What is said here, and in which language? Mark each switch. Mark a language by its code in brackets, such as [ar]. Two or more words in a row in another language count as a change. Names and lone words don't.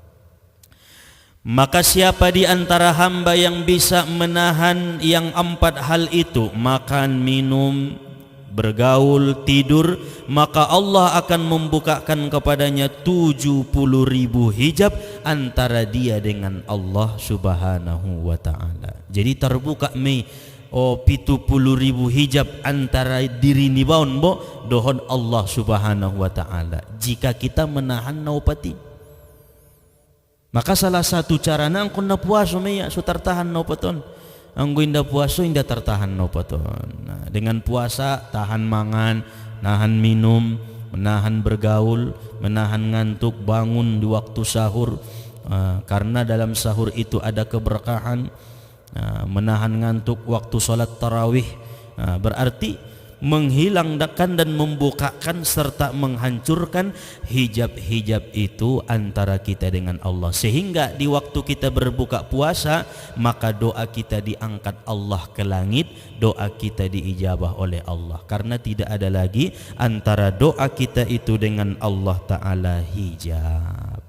[id] Maka siapa di antara hamba yang bisa menahan yang 4 hal itu, makan, minum, bergaul, tidur, maka Allah akan membukakan kepadanya 70.000 hijab antara dia dengan Allah [ar] سبحانه وتعالى. [id] Jadi terbuka 70.000 hijab antara diri [btm] ni baun bo dohon [id] Allah [ar] سبحانه وتعالى [id] jika kita menahan naupati. Maka salah satu [btm] carana angkon na puaso meya so tertahan naupaton. Anggo inda puaso inda tertahan naupaton. [id] Nah, dengan puasa tahan mangan, nahan minum, menahan bergaul, menahan ngantuk, bangun di waktu sahur, karena dalam sahur itu ada keberkahan. Menahan ngantuk waktu salat tarawih, berarti menghilangkan dan membukakan serta menghancurkan hijab-hijab itu antara kita dengan Allah, sehingga di waktu kita berbuka puasa maka doa kita diangkat Allah ke langit, doa kita diijabah oleh Allah, karena tidak ada lagi antara doa kita itu dengan Allah Ta'ala hijab.